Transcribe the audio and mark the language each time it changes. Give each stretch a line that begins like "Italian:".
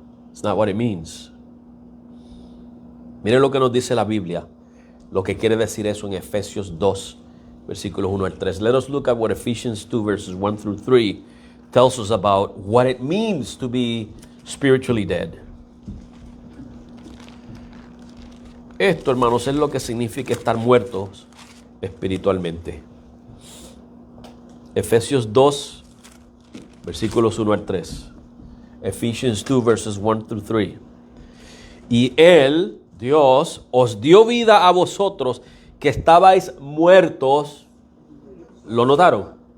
English: It's not what it means.
Spanish: Miren lo que nos dice la Biblia, lo que quiere decir eso en Efesios 2, versículos 1 al 3.
English: Let us look at what Ephesians 2, verses 1 through 3 tells us about what it means to be spiritually dead.
Spanish: Esto, hermanos, es lo que significa estar muertos espiritualmente. Efesios 2, versículos 1 al 3.
English: Ephesians 2, verses 1 through 3.
Spanish: Y Él, Dios, os dio vida a vosotros que estabais muertos. ¿Lo notaron?